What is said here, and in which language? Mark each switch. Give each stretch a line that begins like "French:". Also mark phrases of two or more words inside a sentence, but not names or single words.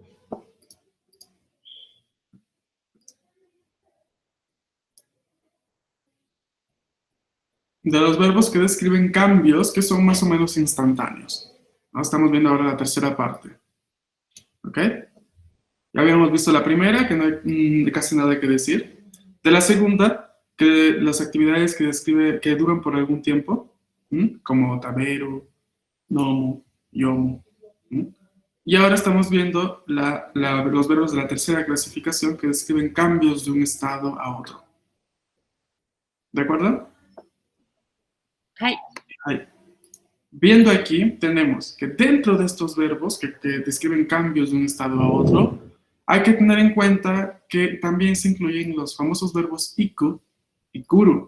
Spanish: De los verbos que describen cambios que son más o menos instantáneos, ¿no? Estamos viendo ahora la tercera parte. ¿Ok? Ya habíamos visto la primera, que no hay casi nada que decir. De la segunda, que las actividades que describe, que duran por algún tiempo, como
Japanese: 食べる、飲む、読む.
Spanish: Y ahora estamos viendo los verbos de la tercera clasificación que describen cambios de un estado a otro. ¿De acuerdo? Hai. Viendo aquí, tenemos que dentro de estos verbos que describen cambios de un estado a otro, hay que tener en cuenta que también se incluyen los famosos verbos iku y kuru.